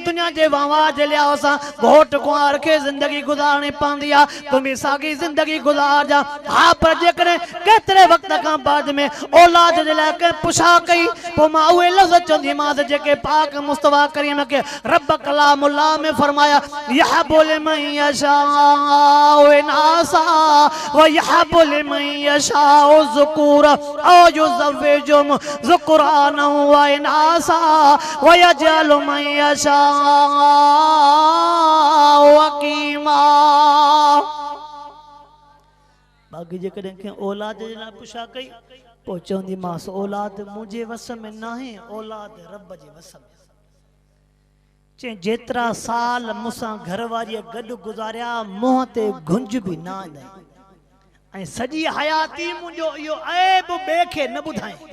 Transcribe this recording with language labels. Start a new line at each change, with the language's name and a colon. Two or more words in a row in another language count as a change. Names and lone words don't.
Sindhi: दुनिया जे वहां जे लिहाज़ सां घोट कुंवार खे जिंदगी गुज़ारणी पवंदी आहे तूं भी साॻी जिंदगी गुज़ार जा हा पर जेकॾहिं केतिरे वक़्त खां बाद में औलाद जे लाइ कंहिं पुछा कई पोइ मां उहे लफ़्ज़ चवंदीमांसि जेके पाक मुस्तफा करीम के रब कलामुल्लाह में फरमाया
Arabic: يهب لمن يشاء إناثا و يهب لمن يشاء ذكورا أو يزوجهم ذكرانا و إناثا و يجعل من يشاء عقيما
Sindhi: बाक़ी जेकॾहिं कंहिं औलाद जे लाइ पुछा कई पोइ चवंदीमांसि औलाद मुंहिंजे वस में न आहे औलाद रब जे वस में चई जेतिरा साल मूंसां घरवारीअ गॾु गुज़ारिया मुंहं ते गुंज बि न आई ऐं सॼी हयाती मुंहिंजो इहो ऐब ॿिए खे न ॿुधाए